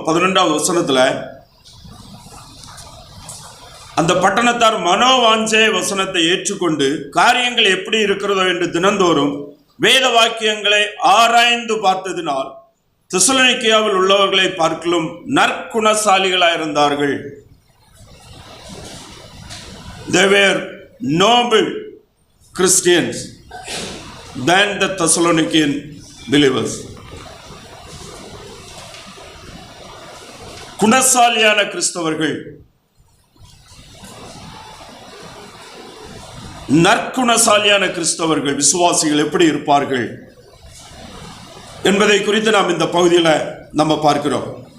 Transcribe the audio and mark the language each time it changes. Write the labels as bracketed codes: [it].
[ta] 12வது வசனத்தில் அந்த பட்டணத்தார் மனோவாஞ்சை வசனத்தை ஏற்றுக்கொண்டு காரியங்கள் எப்படி இருக்கிறதோ என்று தினந்தோறும் வேத வாக்கியங்களை ஆராய்ந்து பார்த்ததினால் தெசலோனிக்கேயாவில் உள்ளவர்களை பார்க்கலும் நற்குணசாலிகளாயிருந்தார்கள். [en] They were noble Christians than the Thessalonican believers. [ta] குணசாலியான கிறிஸ்தவர்கள், நற்குணசாலியான கிறிஸ்தவர்கள், விசுவாசிகள் எப்படி இருப்பார்கள் என்பதை குறித்து நாம் இந்த பகுதியில் நம்ம பார்க்கிறோம்.